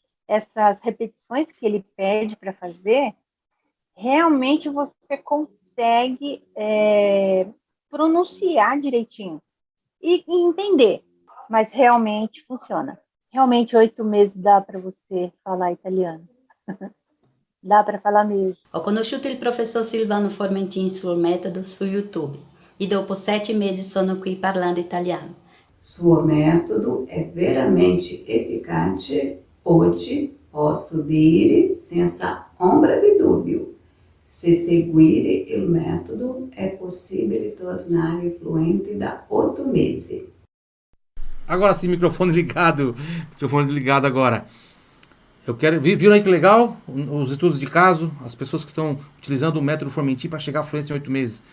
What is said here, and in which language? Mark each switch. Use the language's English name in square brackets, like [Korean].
[Portuguese] Essas repetições que ele pede para fazer, realmente você consegue pronunciar direitinho e entender, mas realmente funciona. Realmente 8 meses dá para você falar italiano. Dá para falar mesmo. [Italian] Ho conosciuto il professor Silvano Formentin sul metodo su YouTube e dopo 7 mesi sono qui parlando italiano. Suo método é veramente eficaz. Oggi posso dire senza ombra di dubbio. Se seguire il metodo [Portuguese] é possível tornar-se fluente [Italian] da 8 meses. [Portuguese] Agora sim, microfone ligado. Microfone ligado agora. Eu quero. Viram aí que legal? Os estudos de caso, as pessoas que estão utilizando o método Formentin para chegar à fluência em 8 meses.